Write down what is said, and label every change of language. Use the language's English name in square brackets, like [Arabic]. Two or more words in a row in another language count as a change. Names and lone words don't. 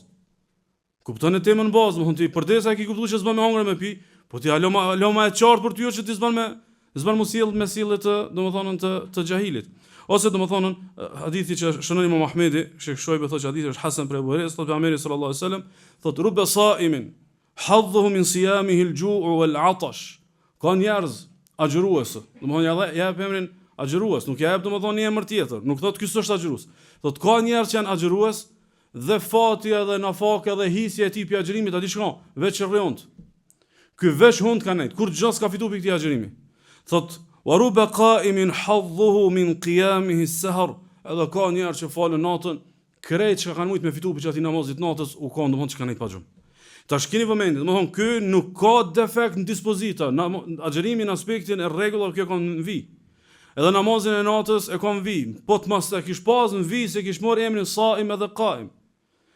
[Albanian] Kupton temën në bazë, domethënë ti përdesa e ke kuptuar që s'bën me hongër me pi, po ti alo më e qartë për ty që ti s'bën mos sjell me sjellje të domethënë të xahilit. Ose domethënë hadithi që shënon Imam Ahmedi, Sheikh Shoaib thotë që hadithi është hasan për Abu Hurairah, thotë pejgamberi [Arabic] sallallahu alajhi wasallam, [Albanian] thotë [Arabic] rubba sa'imin hadhuhu min siyamihi al-ju' wal-'atash. [Albanian] Ka njerëz agjërues, domethënë ja emrin agjërues, nuk ja jep domethënë një emër tjetër, nuk thotë ky s'është agjërues. Thotë ka njerëz që janë agjërues dhe fati edhe nafaka dhe hisja e tij pi agjërimit aty shkon, veç rrënt. Ky veç hund ka nejt, kur gjos ka fituar pi këtij agjërimi. Thotë [Arabic] wa ruba qa'imin hadhuhu min qiyamihi as-sahr. [Albanian] Edhe ka njerëz që falën natën, krejt që kanë mujt me fitu për që ati namazit natës, u ka domethënë që kanë nejt pa gjumë. Ta shkini vëmendje, domethënë ky nuk ka defekt në dispozita, agjërimi në aspektin e rregullat kjo ka në vi. Edhe namazin e natës e ka në vi, po të mas e kish pas në vi se kish marrë emrin saim edhe qaim.